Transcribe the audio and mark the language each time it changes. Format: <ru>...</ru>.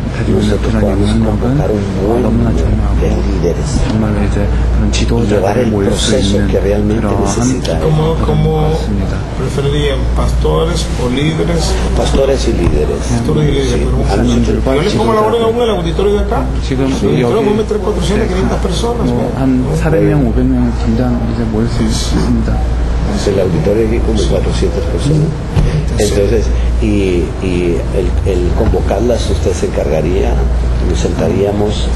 <es>nosotros podamos convocar un buen número de líderes y llevar el proceso que realmente necesita. ¿Cómo preferirían pastores o líderes? Pastores y líderes. Yo les pongo la orden a uno del auditorio de acá. Creo que vamos a meter 400, 500 personas.</es> <ko>한 400명, 500명 김장 이제 모일 수 있습니다.</ko> <es>El auditorio aquí como 400 personas. Entonces, y el convocarlas, usted se encargaría, nos sentaríamos.</es>